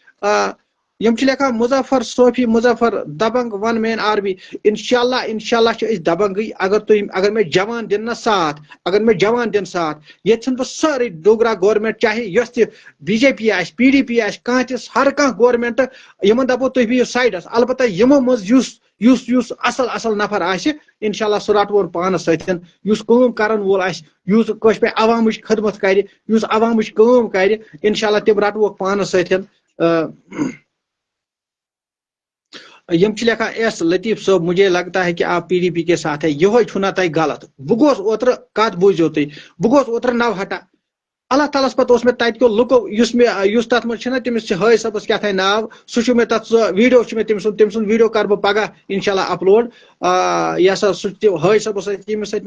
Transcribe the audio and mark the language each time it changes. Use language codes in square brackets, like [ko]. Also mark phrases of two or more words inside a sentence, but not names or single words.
[ks] یم چھِ لیکھان مظفر صوفی مظفر دبنگ [en] one man army [ks] انشاءاللہ چھِ أسۍ دبنگٕے اگر مےٚ جوان دِن نا ساتھ اگر مےٚ جوان دِن ساتھ ییٚتہِ چھُنہٕ بہٕ سٲرٕے ڈوگرا گورمنٹ چاہے یۄس تہِ BJP آسہِ PDP آسہِ کانٛہہ تہِ ہر کانٛہہ گورمنٹ یِمن دپو تُہۍ بِہِو سایڈس البتہ یِمو منٛز یُس اصل نفر آسہِ انشاءاللہ سُہ رٹوون پانس سۭتۍ یُس کٲم کرن وول آسہِ یُس کٲشہِ پٲٹھۍ عوامٕچ خدمت کرِ یُس عوامٕچ کٲم کرِ انشاءاللہ تِم رٹووکھ پانس سۭتۍ. یم چھِ لیکھان ایس لطیف صٲب [ur] مجھے لگتا ہے کہ آپ PDP کے ساتھ ہے [ks] یہوے چھُنا تۄہہِ غلط بہٕ گوس اوترٕ کتھ بوٗزِو تُہۍ بہٕ گوس اوترٕ نوہٹا اللہ تعالیٰ ہس پتہٕ اوس مےٚ تتہِ کیو لُکو یُس تتھ منٛز چھُنہ تٔمِس چھِ حٲج صٲبس کیٛاہ تھانۍ ناو سُہ چھُ مےٚ تتھ سُہ ویٖڈیو چھُ مےٚ تٔمۍ سُنٛد ویٖڈیو کرٕ بہٕ پگاہ انشاءاللہ اپلوڈ یہِ ہسا سُہ تہِ حٲج صٲبس سۭتۍ ییٚمِس سۭتۍ